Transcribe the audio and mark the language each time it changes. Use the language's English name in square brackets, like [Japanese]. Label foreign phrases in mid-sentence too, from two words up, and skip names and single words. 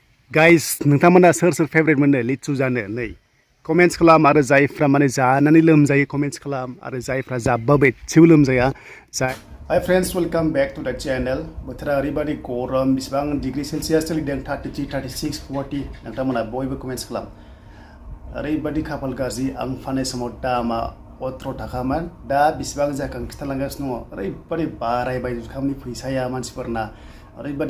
[Bodo] गाइस नोंथांमोना सोर फेवरेट मोनो लिचु जानो नै कमेन्ट्स खालाम आरो जायफ्रा माने जानानै लोमजायो कमेन्ट्स खालाम आरो जायफ्रा जाब्बाबो एसेबो लोमजाया [English] hi friends welcome back to the channel [Bodo] बोथोरा ओरैबायदि गरम बेसेबां [English] degree Celsius [Bodo] सोलिदों 33 36 40 नोंथांमोना बयबो कमेन्ट्स खालाम ओरैबायदि खाफाल गाज्रि आं फाननाय समाव दामा 18 थाखामोन दा बेसेबां जाखो खिथालांगासिनो दङ ओरैबायदि बारायबाय जुखामनि फैसाया मानसिफोरना ओरैबायदि